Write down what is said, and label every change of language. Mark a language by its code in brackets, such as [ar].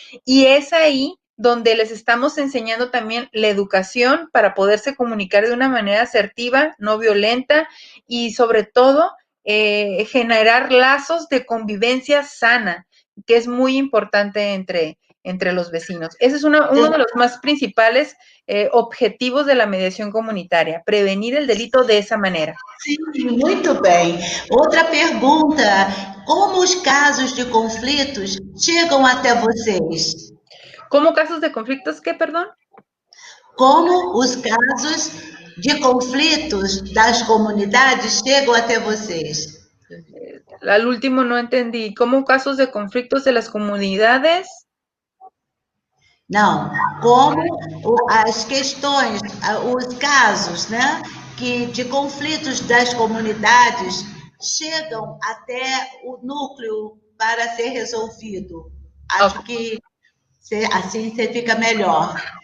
[es] y es ahí donde les estamos enseñando también la educación para poderse comunicar de una manera asertiva, no violenta, y sobre todo generar lazos de convivencia sana, que es muy importante entre los vecinos. Ese es uno de los más principales objetivos de la mediación comunitaria, prevenir el delito de esa manera. [pt] Sim, muito bem. Outra pergunta: como os casos de conflitos chegam até vocês? [es] ¿Cómo casos de conflictos qué, perdón? [pt] Como os casos de conflitos das comunidades chegam até vocês? [es] Al último no entendí. ¿Cómo casos de conflictos de las comunidades? [pt] Não, como as questões, os casos, né, de conflitos das comunidades chegam até o núcleo para ser resolvido. Acho que assim você fica melhor.